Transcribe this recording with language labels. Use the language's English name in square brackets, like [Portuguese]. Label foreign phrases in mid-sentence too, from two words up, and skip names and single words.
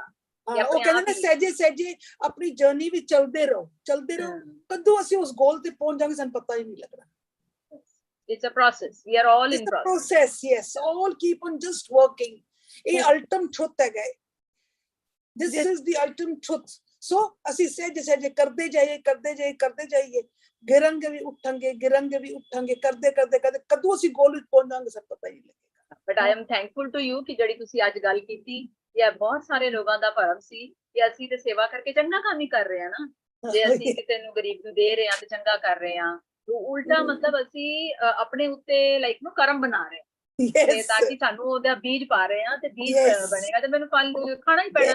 [Punjabi] ਉਹ ਕਹਿੰਦੇ ਨੇ ਸਹਿਜੇ ਸਹਿਜੇ ਆਪਣੀ ਜਰਨੀ ਵਿੱਚ ਚੱਲਦੇ ਰਹੋ ਕਦੋਂ ਅਸੀਂ ਉਸ ਗੋਲ ਤੇ ਪਹੁੰਚ ਜਾਵਾਂਗੇ ਸਾਨੂੰ ਪਤਾ ਹੀ ਨਹੀਂ ਲੱਗਣਾ। [English] It's a process. We are all in process. Yes, all keep on just working. [Punjabi] ਇਹ [English] ultimate truth [Punjabi] ਹੈਗਾ। [English] This is the ultimate truth. [Punjabi] So ਅਸੀਂ ਸਹਿਜੇ ਸਹਿਜੇ ਕਰਦੇ ਜਾਈਏ ਗਿਰਾਂਗੇ ਵੀ ਉੱਠਾਂਗੇ ਕਰਦੇ ਕਦੋਂ ਅਸੀਂ ਗੋਲ ਵਿੱਚ ਪਹੁੰਚ ਜਾਵਾਂਗੇ ਸਾਨੂੰ ਪਤਾ ਹੀ ਨਹੀਂ ਲੱਗੇਗਾ। [English] But I am thankful to you [Punjabi] ਕਿ ਜਿਹੜੀ ਤੁਸੀਂ ਅੱਜ ਗੱਲ ਕੀਤੀ, ਇਹ ਬਹੁਤ ਸਾਰੇ ਲੋਕਾਂ ਦਾ ਭਰਮ ਸੀ ਕਿ ਅਸੀਂ ਤੇ ਸੇਵਾ ਕਰਕੇ ਚੰਗਾ ਕੰਮ ਹੀ ਕਰ ਰਹੇ ਹਾਂ ਨਾ, ਜੇ ਅਸੀਂ ਕਿਸੇ ਨੂੰ ਗਰੀਬ ਨੂੰ ਦੇ ਰਹੇ ਹਾਂ ਤੇ ਚੰਗਾ ਕਰ ਰਹੇ ਹਾਂ, ਉਲਟਾ ਮਤਲਬ ਅਸੀਂ ਆਪਣੇ ਉੱਤੇ ਲਾਈਕ ਨੂੰ ਕਰਮ ਬਣਾ ਰਹੇ ਹਾਂ ਤੇ ਤਾਂ ਕਿ ਸਾਨੂੰ ਉਹਦਾ ਬੀਜ ਪਾ ਰਹੇ ਹਾਂ ਤੇ ਬੀਜ ਬਣੇਗਾ ਤੇ ਮੈਨੂੰ ਫਲ ਖਾਣਾ ਹੀ ਪੈਣਾ।